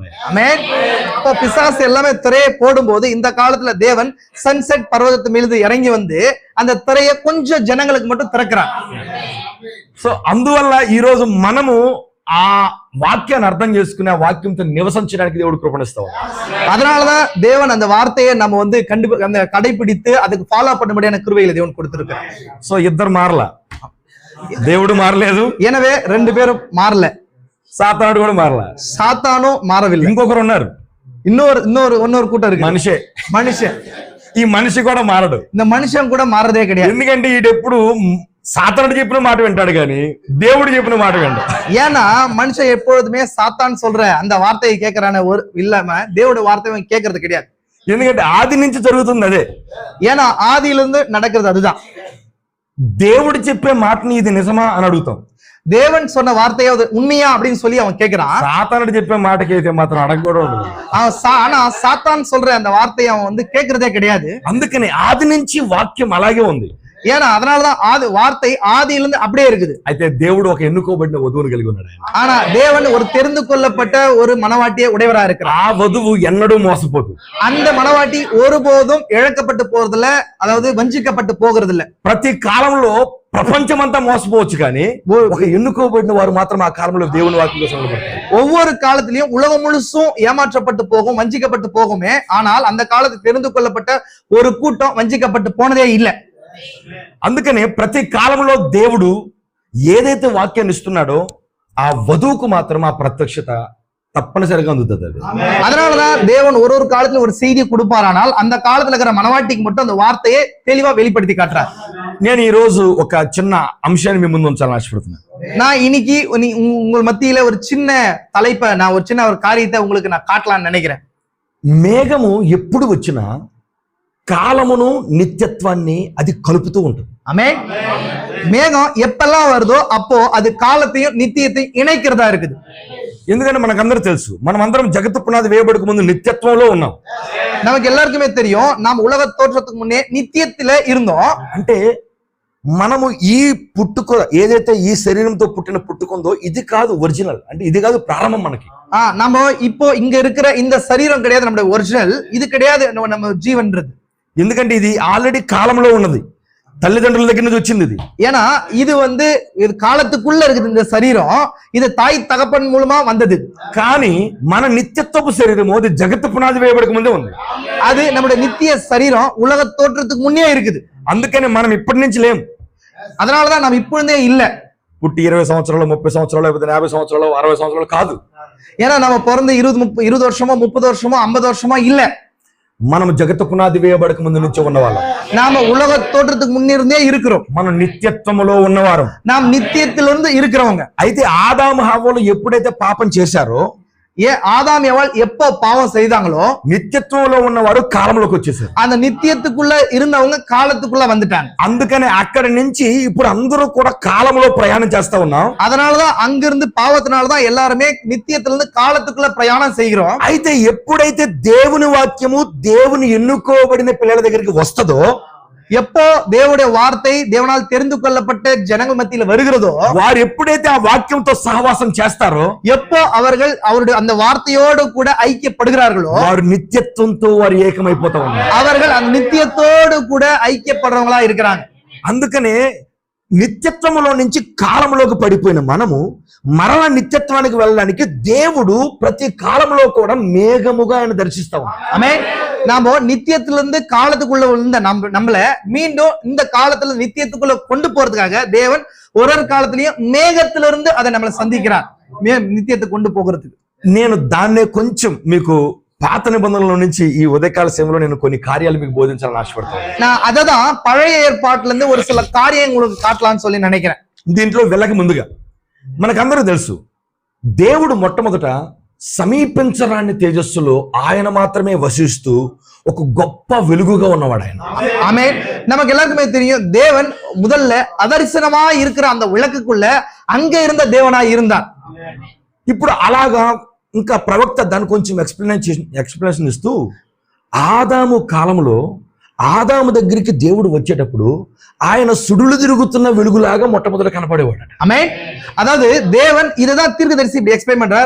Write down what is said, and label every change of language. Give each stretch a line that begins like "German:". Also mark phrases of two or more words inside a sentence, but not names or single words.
Tamil: ஆமென். அப்போ பிசாசு எல்லாமே திரையை போடும்போது இந்த காலத்துல தேவன் சன்செட் பர்வதத்து மீது இறங்கி வந்து அந்த திரையை கொஞ்சம் ஜனங்களுக்கு மட்டும் திறக்கிறான்.
Telugu: సో అందువల్ల ఈ రోజు మనము ఆ వాక్యాన్ని అర్థం చేసుకుని ఆ వాక్యంతో నివసించడానికి దేవుడు కృపణిస్తాడు.
Tamil: அதனாலதான் தேவன் அந்த வார்த்தையை நம்ம வந்து அந்த கடைபிடித்து அதுக்கு ஃபாலோ பண்ணும்படியான கிருபைகளை தேவன் கொடுத்திருக்கிறார்.
Telugu: సో ఇద్దరు మారలా, దేవుడు మారలేదు,
Tamil: எனவே 2 பேரும் மாறல,
Telugu: సాతానుడు కూడా మారలా,
Tamil: சாத்தானும் மாறவில்லை.
Telugu: ఇంకొకరు ఉన్నారు,
Tamil: இன்னொரு கூட்டம் இருக்கு, மனுஷன்.
Telugu: ఈ మనిషి కూడా మారడు. இந்த మనిషిని కూడా మారదే கிடையாது. ఎందుకంటే ఈడెప్పుడు సాతానుడు చెప్పిన మాట వింటాడు కానీ దేవుడు చెప్పిన మాట వింటాడు.
Tamil: ஏன்னா மனுஷன் எப்பொழுதுமே சாத்தான் சொல்ற அந்த வார்த்தையை கேட்கறான ஒரு இல்லாம தேவனுடைய வார்த்தையை கேட்கறது கிடையாது.
Telugu: ఎందుకంటే ఆది నుంచి జరుగుతుంది అదే.
Tamil: ஏன்னா ஆதியிலிருந்து நடக்கிறது அதுதான்.
Telugu: దేవుడు చెప్పే మాటని ఇది నిజమా అని అడుగుతాం.
Tamil: தேவன் சொன்ன வார்த்தையை உண்மையா அப்படின்னு சொல்லி அவன் கேட்கிறான்.
Telugu: సాతానుడు చెప్పే మాటకి అయితే మాత్రం అడగకూడదు.
Tamil: ஆனா சாத்தான் சொல்ற அந்த வார்த்தையை அவன் வந்து கேட்கறதே கிடையாது.
Telugu: అందుకని ఆది నుంచి వాక్యం అలాగే ఉంది.
Tamil: ஏன்னா அதனாலதான் வார்த்தை ஆதியிலிருந்து அப்படியே இருக்குது.
Telugu: అయితే దేవుడు ఒక ఎన్నుకోబడిన వధువును కలిగి ఉన్నాడు.
Tamil: ஆனா தேவன் ஒரு தெரிந்து கொள்ளப்பட்ட ஒரு மனவாட்டியை உடையவரா இருக்கிறார்.
Telugu: ఆ వధువు ఎన్నడూ మోసపోదు.
Tamil: அந்த மனவாட்டி ஒருபோதும் இழக்கப்பட்டு போறதில்ல, அதாவது வஞ்சிக்கப்பட்டு போகிறது இல்ல.
Telugu: ప్రతి కాలంలో ప్రపంచమంతా మోసపోవచ్చు కానీ ఒక ఎన్నుకోబడిన వారు మాత్రం ఆ కాలంలో దేవుని వాక్యం కోసం నిలబడతారు.
Tamil: ஒவ்வொரு காலத்திலயும் உலகம் முழுசும் ஏமாற்றப்பட்டு போகும், வஞ்சிக்கப்பட்டு போகுமே, ஆனால் அந்த காலத்தில் தெரிந்து கொள்ளப்பட்ட ஒரு கூட்டம் வஞ்சிக்கப்பட்டு போனதே இல்லை.
Telugu: అందుకనే ప్రతి కాలంలో దేవుడు ఏదైతే వాక్యాన్ని ఇస్తున్నాడో ఆ వధువుకు మాత్రం ఆ ప్రత్యక్షత తప్పనిసరిగా అందుతుంది. అది
Tamil: அதனாலதான் தேவன் ஒரு காலத்துல ஒரு செய்தி கொடுப்பாரானால் அந்த காலத்துல இருக்கிற மனவாட்டிக்கு மட்டும் அந்த வார்த்தையை தெளிவா வெளிப்படுத்தி காட்டுறார்.
Telugu: నేను ఈ రోజు ఒక చిన్న అంశాన్ని మీ ముందు ఉంచాలని ఆశపడుతున్నాను.
Tamil: நான் இன்னைக்கு உங்கள் மத்தியில ஒரு சின்ன தலைப்பை நான் ஒரு சின்ன ஒரு காரியத்தை உங்களுக்கு நான் காட்டலாம்னு நினைக்கிறேன்.
Telugu: మేఘము ఎప్పుడు వచ్చినా కాలమును నిత్యత్వాన్ని అది కలుపుతూ ఉంటుంది.
Tamil: ஆமென். மேகம் எப்பெல்லாம் வருதோ அப்போ அது காலத்தையும் நித்தியத்தையும் இணைக்கிறதா இருக்குது.
Telugu: ఎందుకంటే మనకందరూ తెలుసు మనం అందరం జగత్తు పునాది వేయబడక ముందు నిత్యత్వంలో ఉన్నాం.
Tamil: நமக்கு எல்லாருக்குமே தெரியும் நாம் உலக தோற்றத்துக்கு முன்னே நித்தியத்தில இருந்தோம்.
Telugu: అంటే మనము ఈ పుట్టుక ఏదైతే ఈ శరీరంతో పుట్టిన పుట్టుకుందో ఇది కాదు ఒరిజినల్, అంటే ఇది కాదు ప్రారంభం మనకి.
Tamil: நம்ம இப்போ இங்க இருக்கிற இந்த சரீரம் கிடையாது நம்முடைய ஒரிஜினல், இது கிடையாது நம்ம ஜீவன்றது.
Telugu: ఎందుకంటే ఇది ఆల్రెడీ కాలంలో ఉన్నది, తల్లిదండ్రుల దగ్గర నుంచి వచ్చింది ఇది.
Tamil: ஏன்னா இது வந்து இது காலத்துக்குள்ள இருக்குது இந்த சரீரம், இது தாய் தகப்பன் மூலமா வந்தது.
Telugu: కానీ మన నిత్యత్వపు శరీరం అది జగత్తు పునాది వేయబడక ముందే ఉంది.
Tamil: அது நம்முடைய நித்திய சரீரம் உலக தோற்றத்துக்கு முன்னே இருக்குது.
Telugu: అందుకని మనం ఇప్పటి నుంచి లేం.
Tamil: அதனாலதான் நம்ம இப்பொழுதே இல்ல.
Telugu: పుట్టి 20 సంవత్సరాలు 30 సంవత్సరాలు 50 సంవత్సరాలు 60 సంవత్సరాలు కాదు.
Tamil: ஏன்னா நம்ம பிறந்து 20 வருஷமோ 30 வருஷமோ 50 வருஷமோ இல்ல.
Telugu: మనం జగత్తు పునాది వేయబడక ముందు నుంచి ఉన్నవాళ్ళం.
Tamil: நாம உலக தோற்றத்துக்கு முன்னிருந்தே இருக்கிறோம்.
Telugu: మనం నిత్యత్వములో ఉన్నవారం.
Tamil: நாம் நித்தியத்திலிருந்து இருக்கிறவங்க.
Telugu: అయితే ఆదాము హవ్వలు ఎప్పుడైతే పాపం చేశారో
Tamil: ஆதாம் ஏவாள் எப்போ பாவம் செய்தாங்களோ
Telugu: నిత్యత్వంలో ఉన్నవారు కాలంలోకి వచ్చేసారు.
Tamil: அந்த நித்தியத்துக்குள்ள இருந்தவங்க காலத்துக்குள்ள வந்துட்டாங்க.
Telugu: అందుకనే అక్కడి నుంచి ఇప్పుడు అందరూ కూడా కాలంలో ప్రయాణం చేస్తా ఉన్నాం.
Tamil: அதனாலதான் அங்கிருந்து பாவத்தினாலதான் எல்லாருமே நித்தியத்துல இருந்து காலத்துக்குள்ள பிரயாணம் செய்கிறோம்.
Telugu: అయితే ఎప్పుడైతే దేవుని వాక్యము దేవుని ఎన్నుకోబడిన పిల్లల దగ్గరికి వస్తదో,
Tamil: எப்போ தேவனுடைய வார்த்தை தேவனால் தெரிந்து கொள்ளப்பட்ட ஜனங்கள் மத்தியில வருகிறதோ,
Telugu: వారు ఎప్పుడైతే ఆ వాక్యంతో సహవాసం చేస్తారో,
Tamil: எப்போ அவர்கள் அவருடைய அந்த வார்த்தையோடு கூட ஐக்கியப்படுகிறார்களோ,
Telugu: వారు నిత్యత్వంతో వారు ఏకమైపోతా ఉన్నారు.
Tamil: அவர்கள் அந்த நித்தியத்தோடு கூட ஐக்கியப்படுறவங்களா இருக்கிறாங்க.
Telugu: అందుకనే నిత్యత్వములో నుంచి కాలంలోకి పడిపోయిన మనము మరల నిత్యత్వానికి వెళ్ళడానికి దేవుడు ప్రతి కాలంలో కూడా మేఘముగా ఆయన దర్శిస్తాం.
Tamil: ஆமென். நாம நித்தியத்திலிருந்து காலத்துக்குள்ள இருந்த நம்மள மீண்டும் இந்த காலத்துல நித்தியத்துக்குள்ள கொண்டு போறதுக்காக தேவன் ஒரு காலத்திலயும் மேகத்திலிருந்து அதை நம்மளை சந்திக்கிறார், நித்தியத்தை கொண்டு போகிறதுக்கு.
Telugu: నేను దాన్నే కొంచెం మీకు పాత నిబంధనల నుంచి ఈ ఉదయకాల సమయంలో నేను కొన్ని కార్యాలు మీకు బోధించాలని ఆశపడతాను.
Tamil: நான் அததான் பழைய ஏற்பாட்டுல இருந்து ஒரு சில காரியம் உங்களுக்கு காட்டலாம்னு சொல்லி நினைக்கிறேன்.
Telugu: దీంట్లో వెళ్ళక ముందుగా మనకందరూ తెలుసు, దేవుడు మొట్టమొదట సమీపించరాని తేజస్సులో ఆయన మాత్రమే వసిస్తూ ఒక గొప్ప వెలుగుగా ఉన్నవాడు ఆయన.
Tamil: ஆமென். நமக்கு எல்லாருக்குமே தெரியும், தேவன் முதல்ல அதரிசனமா இருக்கிற அந்த விளக்குக்குள்ள அங்க இருந்த தேவனா இருந்தார்.
Telugu: ఇప్పుడు అలాగా ఇంకా ప్రవక్త దాన్ని కొంచెం ఎక్స్ప్లెనేషన్ ఇస్తూ, ఆదాము కాలంలో ఆదాము దగ్గరికి దేవుడు వచ్చేటప్పుడు ఆయన సుడులు తిరుగుతున్న వెలుగులాగా మొట్టమొదట కనపడేవాడు.
Tamil: ஆமென். அதாவது தேவன் இததான் தீர்க்கதரிசி இப்படி எக்ஸ்பிளைன் பண்றார்.